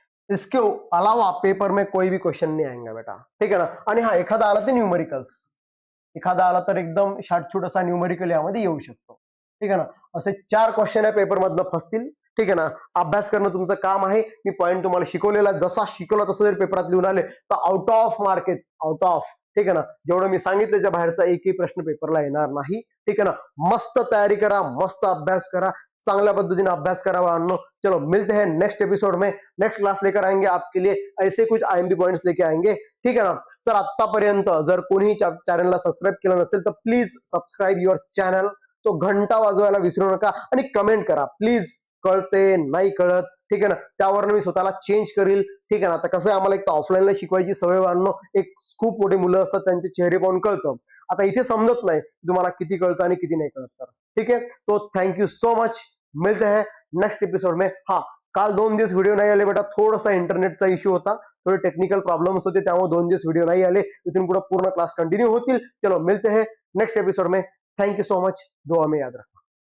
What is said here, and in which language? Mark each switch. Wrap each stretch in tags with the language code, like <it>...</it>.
<hi>इसके अलावा पेपर में कोई भी क्वेश्चन नहीं आएगा बेटा. ठीक है ना.</hi> <mr>आणि हा एखादा आला तर न्यूमेरिकल्स, एखादा आला तर एकदम शार्टछूट असा न्यूमेरिकल यामध्ये येऊ शकतो. ठीक आहे ना. असे 4 क्वेश्चन या पेपर मधनं फसतील. ठीक आहे ना. अभ्यास करणं तुमचं काम आहे. मी पॉईंट तुम्हाला शिकवलेला, जसा शिकवला तसं जर पेपरात लिहून आले तर आउट ऑफ मार्क आहेत, आउट ऑफ. ठीक आहे ना. जेवढं मी सांगितल्याच्या बाहेरचा एकही प्रश्न पेपरला येणार नाही. ठीक आहे ना. मस्त तयारी करा, मस्त अभ्यास करा, चांगल्या पद्धतीने अभ्यास करा बाळांनो.</mr> <hi>चलो मिलते हैं नेक्स्ट एपिसोड में. नेक्स्ट क्लास लेकर आएंगे आपके लिए, ऐसे कुछ आईएमपी पॉइंट्स लेके आएंगे.</hi> <mr>ठीक आहे ना. तर आतापर्यंत जर कोणी चॅनलला सबस्क्राईब केलं नसेल तर</mr> <en>Please subscribe your channel.</en> <mr>तो घंटा वाजवायला विसरू नका आणि कमेंट करा प्लीज. कळते नाही कळत, ठीक आहे ना, त्यावरनं मी स्वतःला चेंज करील. ठीक आहे ना. आता कसं आहे, आम्हाला एक तर ऑफलाईनला शिकवायची सवय आणणं, एक खूप मोठे मुलं असतात त्यांचे चेहरे पाहून कळतं. आता इथे समजत नाही तुम्हाला किती कळतं आणि किती नाही कळत. तर ठीक आहे.</mr> <en>तो thank you so much.</en> <hi>मिळते हैं नेक्स्ट एपिसोड में.</hi> <mr>हा, काल 2 दिवस व्हिडिओ नाही आले बेटा, थोडासा इंटरनेटचा इश्यू होता, थोडे टेक्निकल प्रॉब्लेम्स होते, त्यामुळे 2 दिवस व्हिडिओ नाही आले. इथून पुढे पूर्ण क्लास कंटिन्यू होतील.</mr> <hi>चलो मिलते हैं नेक्स्ट एपिसोड में. Thank you so much. दुआ में याद रखना.</hi>